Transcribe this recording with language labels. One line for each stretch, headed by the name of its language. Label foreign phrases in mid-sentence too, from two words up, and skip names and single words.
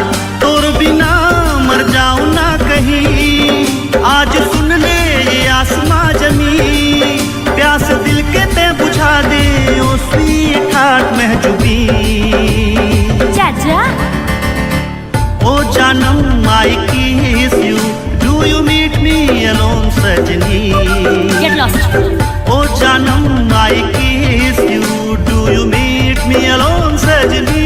Hindi: तोर बिना मर जाऊं ना कहीं, आज सुन ले ये आसमां जमी। प्यास दिल के ते बुझा दे ओ
English: sweet heart
Hindi: महजूबी। चाचा ओ जानम
English: I kiss you, do you meet me alone सजनी? get lost.
Hindi: ओ जानम
English: I kiss you, do you meet me alone सजनी?